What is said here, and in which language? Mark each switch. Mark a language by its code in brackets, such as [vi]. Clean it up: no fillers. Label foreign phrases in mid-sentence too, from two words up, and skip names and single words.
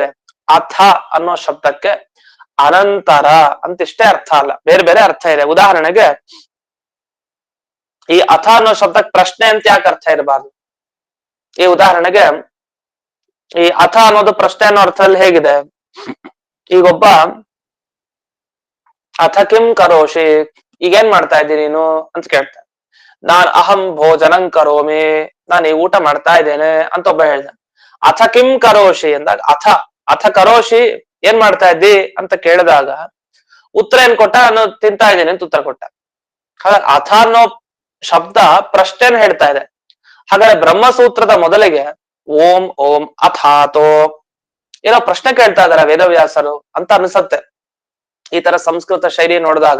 [kn] ಅಥ ಅನ್ನೋ ಶಬ್ದಕ್ಕೆ ಅನಂತರ ಅಂತ ಇಷ್ಟೇ ಅರ್ಥ ಅಲ್ಲ, ಬೇರೆ ಬೇರೆ ಅರ್ಥ ಇದೆ. ಉದಾಹರಣೆಗೆ ಈ ಅಥ ಅನ್ನೋ ಶಬ್ದಕ್ಕೆ ಪ್ರಶ್ನೆ ಅಂತ ಯಾಕೆ ಅರ್ಥ ಇರಬಾರ್ದು? ಈ ಉದಾಹರಣೆಗೆ ಈ ಅಥ ಅನ್ನೋದು ಪ್ರಶ್ನೆ ಅನ್ನೋ ಅರ್ಥದಲ್ಲಿ ಹೇಗಿದೆ? [sa] ಈಗೊಬ್ಬ ಅಥ ಕಿಂ ಕರೋಷಿ, [kn] ಈಗೇನ್ ಮಾಡ್ತಾ ಇದ್ದೀನಿ ನೀನು ಅಂತ ಕೇಳ್ತಾನೆ. [sa] ನಾನ್ ಅಹಂ ಭೋಜನಂ ಕರೋಮಿ, [kn] ನಾನು ಈ ಊಟ ಮಾಡ್ತಾ ಇದ್ದೇನೆ ಅಂತ ಒಬ್ಬ ಹೇಳ್ದ. [sa] ಅಥ ಕಿಂ ಕರೋಷಿ [kn] ಅಂದಾಗ [sa] ಅಥ ಕರೋಷಿ [kn] ಏನ್ ಮಾಡ್ತಾ ಇದ್ದಿ ಅಂತ ಕೇಳಿದಾಗ ಉತ್ತರ ಏನ್ ಕೊಟ್ಟ? ನಾನು ತಿಂತಾ ಇದ್ದೇನೆ ಅಂತ ಉತ್ತರ ಕೊಟ್ಟ. ಹಾಗಾದ್ರೆ ಅಥ ಅನ್ನೋ ಶಬ್ದ ಪ್ರಶ್ನೆನ ಹೇಳ್ತಾ ಇದೆ. ಹಾಗಾದ್ರೆ ಬ್ರಹ್ಮಸೂತ್ರದ ಮೊದಲಿಗೆ [sa] ಓಂ ಓಂ ಅಥಾತೋ [kn] ಏನೋ ಪ್ರಶ್ನೆ ಕೇಳ್ತಾ ಇದಾರೆ ವೇದವ್ಯಾಸರು ಅಂತ ಅನ್ಸತ್ತೆ ಈ ತರ ಸಂಸ್ಕೃತ ಶೈಲಿ ನೋಡಿದಾಗ.